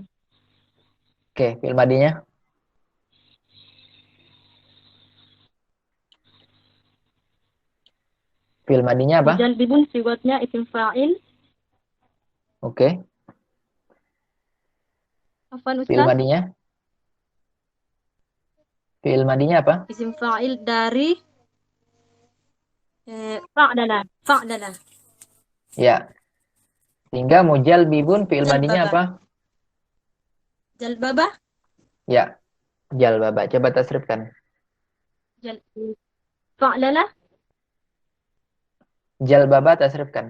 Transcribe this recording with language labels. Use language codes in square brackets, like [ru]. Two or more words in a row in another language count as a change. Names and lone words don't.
[id] Oke, fi'il madinya. Fi'il madinya apa? Mujalbibun sigotnya [ar] isim fa'il. [id] Oke. Afwan Fi'il Ustaz. madinya. Fi'il madinya apa? [ar] Isim fa'il [id] dari fa'dala. Fa'dala. Ya. Sehingga mujal bibun fi'il madinya apa? Jalbabah. Ya. Jalbaba. Coba tasrifkan. Fa'lala. Jalbaba tasrifkan.